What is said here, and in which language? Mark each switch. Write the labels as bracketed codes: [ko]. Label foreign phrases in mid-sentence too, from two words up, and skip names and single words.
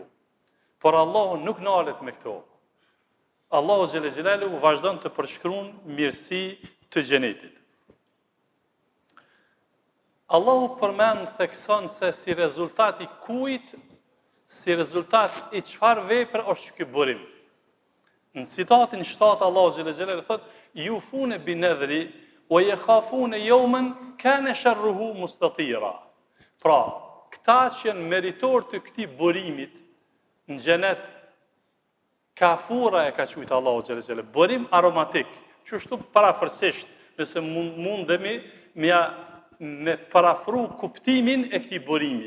[sq] Por Allahu nuk nalet me këto. Allahu [ar] جل جلاله [sq] vazhdon të përshkruan mirësi të xhenetit. Allahu përmend thekson se si rezultat i kujt, si rezultat i çfarë vepre është ky burim. Në citatin 7 Allahu [ar] جل جلاله thotë: "يوفون بالنذر ويخافون يوما كان شره مستطيرا." [sq] Pra, këta që janë meritor të këtij burimit në xhenet, kafura e ka quajtur Allahu [ar] جل جلاله, [sq] burim aromatik. Kështu parafërsisht, nëse mundemi me parafru kuptimin e këtij burimi.